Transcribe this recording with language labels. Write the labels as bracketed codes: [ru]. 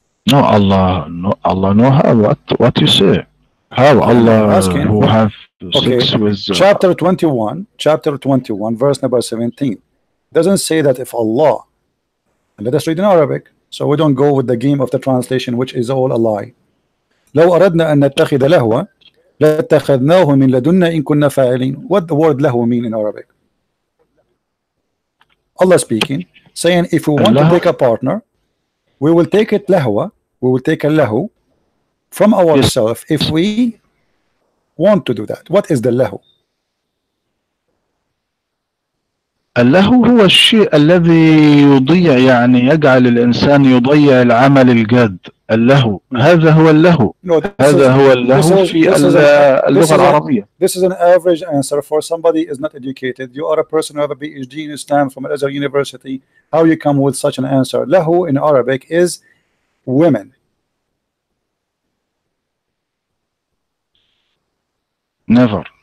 [en] No, Allah, no. How? What you say? How Allah who have sex with? Chapter 21, verse number 17, doesn't say that if Allah, and let us read in Arabic, so we don't go with the game of the translation, which is all a lie. [ar] لو أردنا أن نتخذ لهوا لاتخذناه من لدنا إن كنا فاعلين. [en] What the word lahu mean in Arabic? Allah speaking, saying if we want to take a partner, we will take it lahwa, we will take a lahu from ourselves if we want to do that. What is the lahu? [ar] اللهو هو الشيء الذي يضيع، يعني يجعل الإنسان يضيع العمل الجاد. اللهو هذا هو اللهو. هذا هو اللهو في اللغة العربية. [en] This is an average answer for somebody who is not educated. You are a person who have a PhD in Islam from Al-Azhar University. How you come with such an answer? Lahu in Arabic is women. Never.